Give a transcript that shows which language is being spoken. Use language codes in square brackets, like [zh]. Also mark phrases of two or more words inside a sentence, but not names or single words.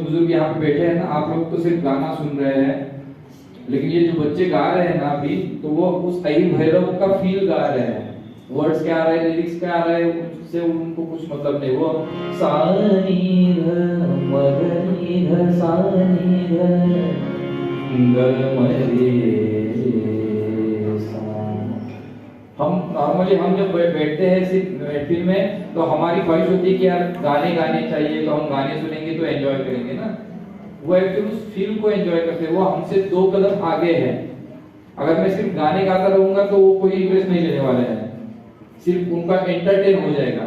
[hi] बुजुर्ग यहाँ पे बैठे हैं ना, आप लोग तो सिर्फ गाना सुन रहे हैं, लेकिन ये जो बच्चे गा रहे हैं ना अभी, तो वो उस आई भैरव का फील गा रहे हैं। वर्ड्स क्या आ रहे हैं, लिरिक्स क्या आ रहे हैं, उससे उनको कुछ मतलब नहीं। वो सानी ध मगनी ध सानी ध ग म रे सा। हम नॉर्मली हम जब बैठते हैं सिर्फ महफिल में तो हमारी ख्वाहिश होती है कि यार गाने गाने चाहिए, तो हम गाने सुनेंगे तो एंजॉय करेंगे ना। वो एक्चुअली उस फील को एंजॉय करते हैं, वो हमसे 2 कदम आगे है। अगर मैं सिर्फ गाने गाता रहूंगा तो वो कोई इंटरेस्ट नहीं लेने वाले हैं, सिर्फ उनका एंटरटेन हो जाएगा।